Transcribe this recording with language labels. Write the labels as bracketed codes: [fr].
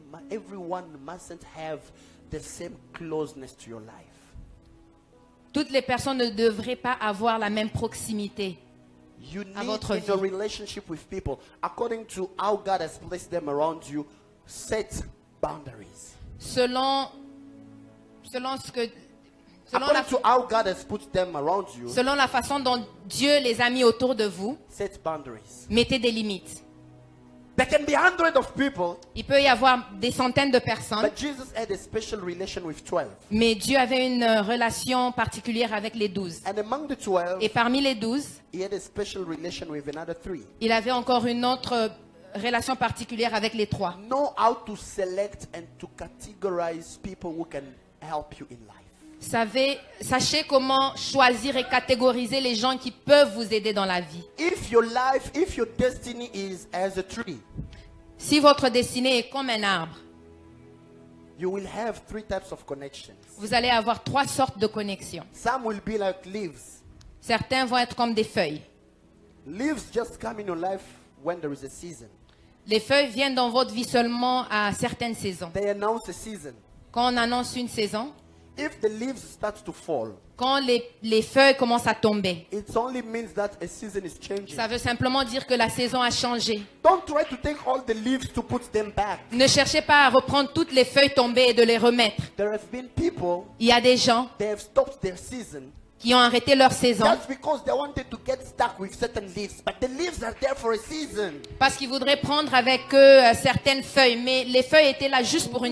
[en] Everyone mustn't have the same closeness to your life. [fr] Toutes les personnes ne devraient pas avoir la même proximité. [en] You [fr] À [en] need [fr] votre [en] in your [fr] vie. [en] relationship with people, according to how God has placed them around you, set boundaries. [fr] Selon ce que [en] According to how God has put them around you, [fr] selon la façon dont Dieu les a mis autour de vous, [en] set boundaries. [fr] mettez des limites. [en] There can be hundreds of people, [fr] Il peut y avoir des centaines de personnes, [en] but Jesus had a special relation with 12. [fr] mais Dieu avait une relation particulière avec les 12. [en] And among the 12, [fr] Et parmi les 12, [en] he had a special relation with another 3. [fr] il avait encore une autre relation particulière avec les 3. [en] Know how to select and to categorize people who can help you in life. [fr] Sachez comment choisir et catégoriser les gens qui peuvent vous aider dans la vie. [en] If your destiny is as a tree, [fr] Si votre destinée est comme un arbre, [en] you will have 3 types of connections. [fr] vous allez avoir 3 sortes de connexions. [en] Some will be like leaves. [fr] Certains vont être comme des feuilles. [en] Leaves just come in your life when there is a season. [fr] Les feuilles viennent dans votre vie seulement à certaines saisons. [en] They announce a season. [fr] Quand on annonce une saison, [en] If the leaves start to fall, [fr] quand les feuilles commencent à tomber, [en] it only means that a season is changing. [fr] ça veut simplement dire que la saison a changé. [en] Don't try to take all the leaves to put them back. [fr] Ne cherchez pas à reprendre toutes les feuilles tombées et de les remettre. [en] There have been people, [fr] Il y a des gens [en] they have stopped their season [fr] qui ont arrêté leur saison [en] just because they wanted to get stuck with certain leaves. But the leaves are there for a season. [fr] parce qu'ils voudraient prendre avec eux certaines feuilles, mais les feuilles étaient là juste pour une